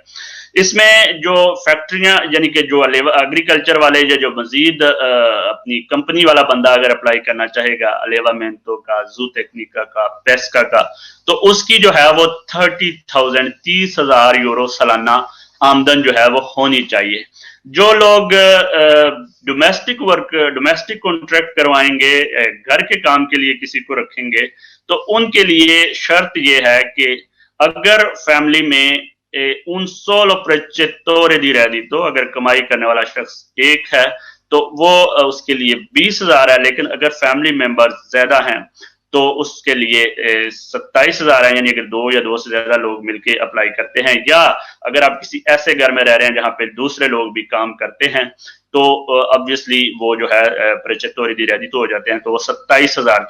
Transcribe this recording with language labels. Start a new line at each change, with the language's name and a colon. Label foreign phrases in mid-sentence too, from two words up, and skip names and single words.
Hindi: इसमें जो फैक्ट्रियां यानी कि जो एग्रीकल्चर वाले जो मजीद अपनी कंपनी वाला बंदा अगर अप्लाई करना चाहेगा अलेवामेंटो का, जू टेक्निका का, पेस्का का, तो उसकी जो है वो 30,000 यूरो सालाना आमदन जो है वो होनी चाहिए। जो लोग
English: domestic contract
Hindi: करवाएंगे, घर के काम के लिए किसी को रखेंगे, तो उनके लिए शर्त ये है कि अगर फैमिली में
Italian: un solo precettore di reddito,
Hindi: अगर कमाई करने वाला शख्स एक है तो वो उसके लिए 20,000 है, लेकिन अगर
English: family member
Hindi: ज्यादा हैं तो उसके लिए 27,000 है। यानी अगर 2 या 2 से ज्यादा लोग मिलके अप्लाई करते हैं, या अगर आप किसी ऐसे घर में रह रहे हैं जहां पे दूसरे लोग भी काम करते हैं तो ऑब्वियसली वो जो है
Italian: percettori di reddito
Hindi: हो जाते हैं, तो वो 27,000 चाहिए।